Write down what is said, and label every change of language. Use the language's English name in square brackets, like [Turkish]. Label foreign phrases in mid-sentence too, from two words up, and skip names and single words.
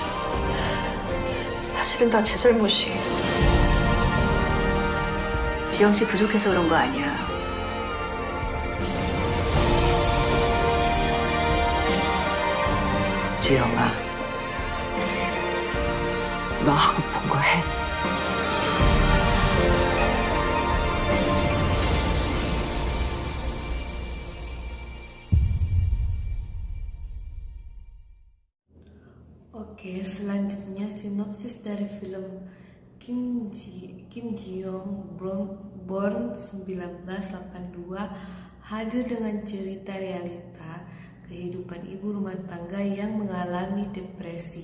[Korean] 사실은 다 제 잘못이에요. 지영 씨 부족해서 그런 거 아니야. 지영아, 너 하고픈 거 해. [Indonesian] Oke, selanjutnya sinopsis dari film Kim Ji-young Born 1982 hadir dengan cerita realita kehidupan ibu rumah tangga yang mengalami depresi.